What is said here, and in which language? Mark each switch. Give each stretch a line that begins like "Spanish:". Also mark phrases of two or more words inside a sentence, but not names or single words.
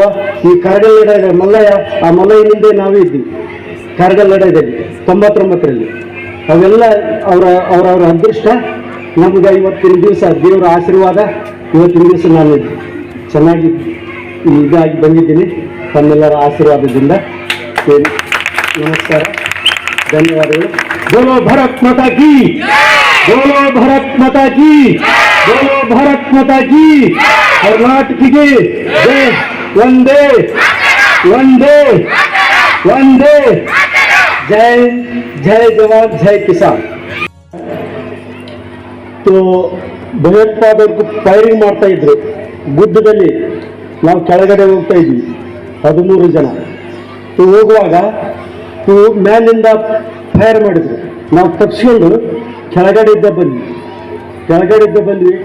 Kannada: ಈ ಕಾರ್ಗಲ್ ಲಡ ಮಲ್ಲಯ್ಯ, ಆ ಮಲ್ಲಯ್ಯನಿಂದ ನಾವೇ ಇದ್ವಿ ಕಾರ್ಗಲ್ ಲಡದಲ್ಲಿ 99ರಲ್ಲಿ. ಅವೆಲ್ಲ ಅವರ ಅದೃಷ್ಟ. ನಮ್ಗೆ ಇವತ್ತಿನ ದಿವಸ ದೇವರ ಆಶೀರ್ವಾದ. ಇವತ್ತಿನ ದಿವಸ ನಾನು ಚೆನ್ನಾಗಿ ಇದಾಗಿ ಬಂದಿದ್ದೀನಿ ತಮ್ಮೆಲ್ಲರ ಆಶೀರ್ವಾದದಿಂದ. ನಮಸ್ಕಾರ, ಧನ್ಯವಾದಗಳು.
Hindi: बोलो भारत माता की, बोलो भारत माता की, बोलो भारत माता की. कर्नाटक की जय. वंदे वंदे वंदे. जय जय जवान जय किसान.
Kannada: तो ಭಯೋತ್ಪಾದಕರು ಫೈರಿಂಗ್ ಮಾಡ್ತಾ ಇದ್ರು. ಗುಡ್ಡದಲ್ಲಿ ನಾವು ಕೆಳಗಡೆ ಹೋಗ್ತಾ ಇದ್ವಿ 13 ಜನ. ಹೋಗುವಾಗ ಮೇಲಿಂದ ಫೈರ್ ಮಾಡಿದ್ರು. ನಾವು ತಪ್ಪಿಸ್ಕೊಂಡು ಕೆಳಗಡೆಯಿಂದ ಬಂದ್ವಿ.